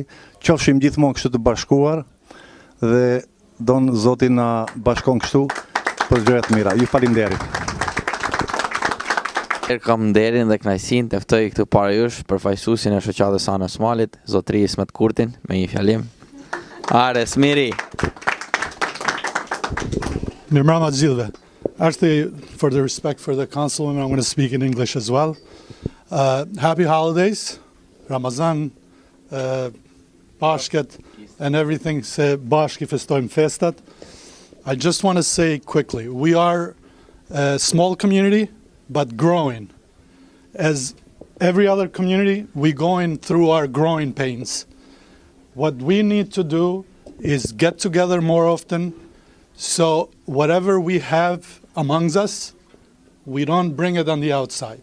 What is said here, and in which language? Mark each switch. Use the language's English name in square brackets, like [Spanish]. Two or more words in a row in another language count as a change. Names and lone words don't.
[Albanian] Qofshim gjithmonë kështu të bashkuar dhe don Zoti na bashkon kështu për gjëra të mira. Ju faleminderit. Kam nderin dhe kënaqësinë të ftoj këtu para jush përfaqësuesin e Shoqatës Ana Smalit, zotëri Ismet Kurtin, me një fjalim. Are smiri. Mirëmbrëma të gjithëve. [English] Actually, for the respect for the councilwoman, I'm going to speak in English as well. Happy holidays, Ramazan, Pashket, and everything. [Albanian] Se bashki festojmë festat. [English] I just want to say quickly, we are a small community, but growing. As every other community, we're going through our growing pains. What we need to do is get together more often, so whatever we have amongst us, we don't bring it on the outside.